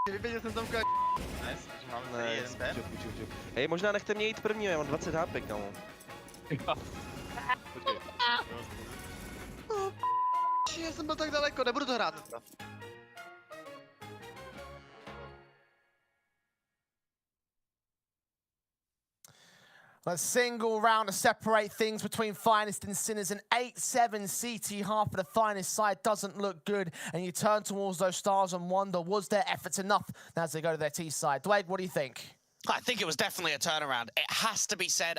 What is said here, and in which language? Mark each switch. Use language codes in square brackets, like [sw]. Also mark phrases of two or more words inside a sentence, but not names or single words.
[cs] Nice, hej, možná nechte mě jít první, já mám 20 HP, kámo. Já jsem byl tak daleko, nebudu to hrát. [en] A single round to separate things between Finest and Sinners. An 8-7 CT half of the Finest side doesn't look good. And you turn towards those stars and wonder, was their efforts enough as they go to their T side? Dwayne, what do you think? I think it was definitely a turnaround. It has to be said.